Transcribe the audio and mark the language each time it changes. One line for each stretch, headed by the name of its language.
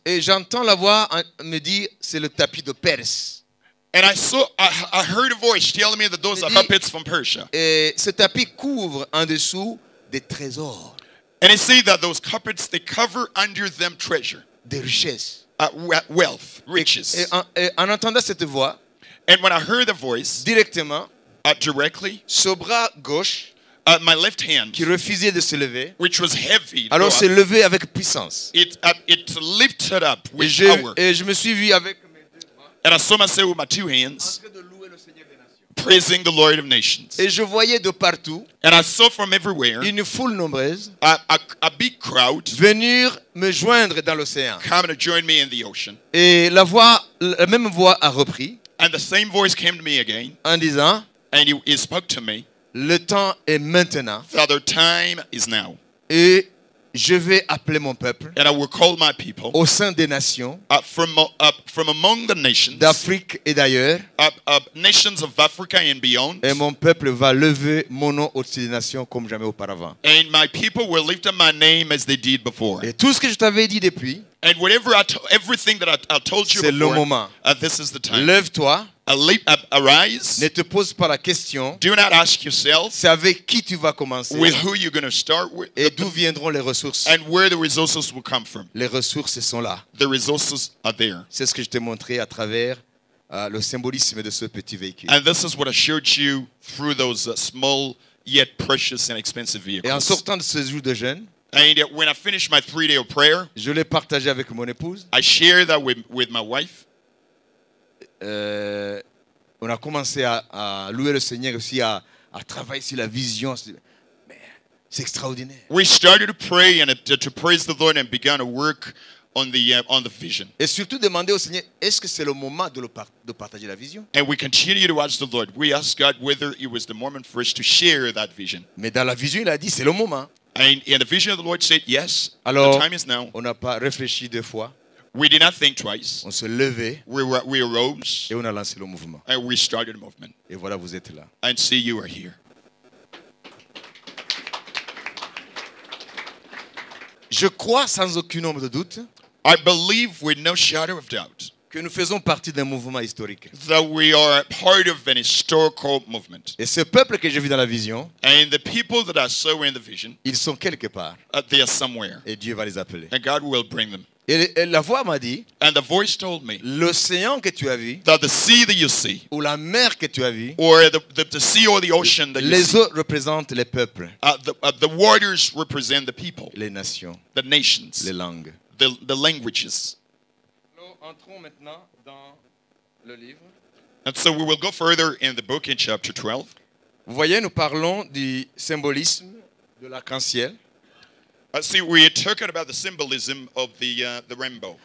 French: Et j'entends la voix me dire c'est le tapis de Perse.
English: And I heard a voice telling me that those are carpets from Persia.
French: Et ce tapis couvre en dessous des trésors,
English: And it says that those carpets, they cover under them treasure,
French: des richesses.
English: wealth, riches.
French: Et en entendant cette voix,
English: And when I heard the voice
French: directement,
English: directly,
French: ce bras gauche
English: my left hand,
French: qui refusait de se lever,
English: which was heavy,
French: alors s'est levé avec puissance.
English: it lifted up
French: Et
English: with power.
French: je me suis vu avec mes deux bras
English: And I saw myself with my two
French: en
English: hands
French: train de louer le Seigneur des nations.
English: praising the Lord of nations.
French: Et je voyais de partout
English: And I saw from everywhere
French: une foule nombreuse
English: a big crowd
French: venir me joindre dans l'océan.
English: coming to join me in the ocean.
French: Et la même voix a repris
English: And the same voice came to me again,
French: en disant,
English: and he spoke to me,
French: le temps est maintenant
English: Father, time is now.
French: et je vais appeler mon peuple
English: And I will call my people
French: au sein des nations
English: from among the nations,
French: d'Afrique et d'ailleurs,
English: nations of Africa and beyond.
French: et mon peuple va lever mon nom au-dessus des nations comme jamais auparavant.
English: And my people will lift up my name as they did before.
French: Et tout ce que je t'avais dit depuis,
English: And everything that I told you
French: c'est le
English: before,
French: moment.
English: this is the time.
French: Lève-toi,
English: Arise.
French: ne te pose pas la question,
English: Do not ask yourself
French: c'est avec qui tu vas commencer
English: with who you're going to start with
French: et d'où viendront les ressources.
English: and where the resources will come from.
French: Les ressources sont là.
English: The resources are there.
French: C'est ce que je t'ai montré à travers le symbolisme de ce petit véhicule.
English: And this is what I showed you through those small yet precious and expensive
French: Et en
English: vehicles.
French: sortant de ce jour de jeûne,
English: And when I finished my 3-day of prayer,
French: je l'ai partagé avec mon épouse.
English: I shared that with my wife.
French: On a commencé à louer le Seigneur aussi, à travailler sur la vision. Mais c'est extraordinaire.
English: We started to pray and to praise the Lord and began to work on the vision.
French: Et surtout demander au Seigneur, est-ce que c'est le moment de partager la vision?
English: And we continue to ask the Lord. We asked God whether it was the moment for us to share that vision.
French: Mais dans la vision, il a dit, c'est le moment.
English: And the vision of the Lord said, yes,
French: Alors,
English: the time is now.
French: on n'a pas réfléchi 2 fois.
English: We did not think twice.
French: On se levait
English: We arose
French: et on a lancé le mouvement.
English: and we started a movement.
French: Et voilà, vous êtes là.
English: And see, you are here.
French: Je crois sans aucun nombre de doute
English: I believe with no shadow of doubt
French: que nous faisons partie d'un mouvement historique.
English: that we are part of an historical movement.
French: Et ce peuple que j'ai vu dans la vision,
English: And the people that I saw in the vision,
French: ils sont quelque part.
English: they are somewhere.
French: Et Dieu va les appeler.
English: And God will bring them.
French: Et la voix m'a dit,
English: And the voice told me
French: l'océan que tu as vu,
English: that the sea that you see,
French: ou la mer que tu as vu,
English: or the sea or the ocean that you
French: les
English: see,
French: eaux représentent les peuples,
English: the waters represent the people,
French: les nations,
English: the nations,
French: les langues.
English: the languages.
French: Nous entrons maintenant dans le livre.
English: And so we will go further in the book in chapter 12.
French: Vous voyez, nous parlons du symbolisme de l'arc-en-ciel.
English: See, we are talking about the symbolism of the rainbow.